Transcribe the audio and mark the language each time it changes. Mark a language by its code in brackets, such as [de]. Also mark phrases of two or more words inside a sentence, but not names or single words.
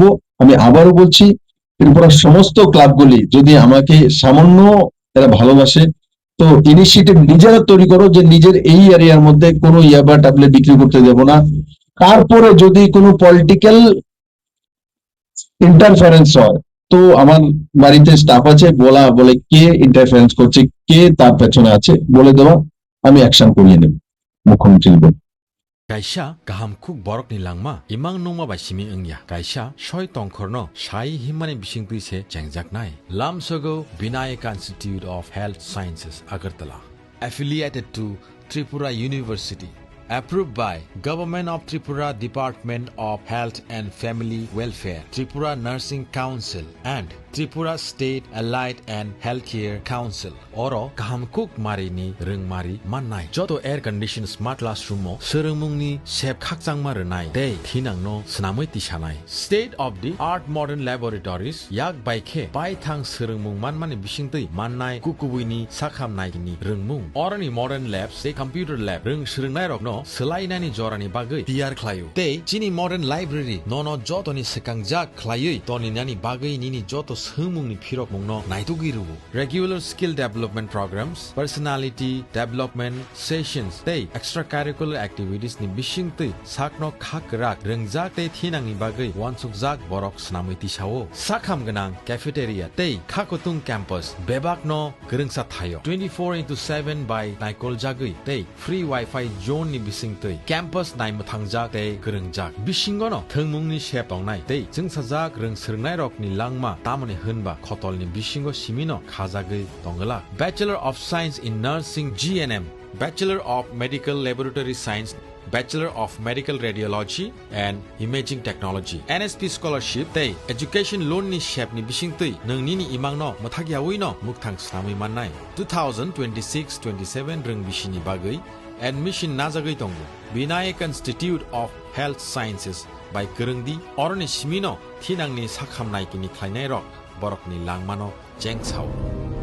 [bn] আমি আবারও বলছি, ত্রিপুরার সমস্ত ক্লাবগুলি যদি আমাকে সামান্য এরা ভালোবাসে, তো ইনিশিয়েটিভ নিজেরা তৈরি করো যে নিজের এই এরিয়ার মধ্যে কোনো ইয়াবা ট্যাবলেট বিক্রি করতে দেব না। তারপরে যদি কোনো [en] political interference [bn] হয়, তো আমার বাড়িতে স্টাফ আছে, বলা বলে কে ইন্টারফারেন্স করছে, কে তার পেছনে আছে বলে দেওয়া, আমি অ্যাকশন করিয়ে নেব, মুখ্যমন্ত্রী বল। [trp] Kaisa kaham kuk borok ni langma imang nungma bai simi engya kaisa soi tongkhorno sai himani bisingtui se chengjak nai lamsogo Vinayaka Institute of Health Sciences Agartala [en] affiliated to Tripura University, approved by Government of Tripura Department of Health and Family Welfare, Tripura Nursing Council and Tripura State Allied and Healthcare Council. [trp] Oro kahamkuk mari ni rengmari mannai joto [en] air condition smart classroom [trp] mo serengmungni sep khakjang maranai dei thinang no snamoi tisanai [en] state of the art modern laboratories [trp] yak baikhe bai thang serengmung manmani bisingtui mannai kukubuini sakhamnai ni rengmung orani [en] modern labs [trp] de [en] computer lab [trp] reng serengnai rok no selainani jorani bagui tiyar khlayo tei chini [en] modern library [trp] nono jotoni sekangjak khlayui toni nani bagui nini joto sumungni phirok mungno naitugiru [en] regular skill development programs, personality development sessions [trp] tei [en] extracurricular activities [trp] ni bisingtui sakno khakrak rengjak tei thinangni bagui wansukjak borok snamui tisao sakham ganang cafeteria tei khakotung campus bebakno gerengsa thayo 24/7 by naikol jagui tei [en] free wifi zone [trp] ni bisingtui campus naimuthangjak tei gerengjak bisingono thengmungni sep tongnai tei jengsajak reng serngnai rok ni langma tamani hunba khotolni bisingo simino khajagui tongala [en] Bachelor of Science in Nursing GNM, Bachelor of Medical Laboratory Science, Bachelor of Medical Radiology and Imaging Technology, [trp] NSP Scholarship tei [en] Education Loan [trp] ni shep ni bisingtui nongni ni imang no mothagiawi no mukthang snamui mannai 2026-27 reng bisini bagui admission najagui tongo Vinayaka Institute of Health Sciences bai kerengdi oroni simino thinangni sakhamnai kini khlainai rok borokni langmano chengsao.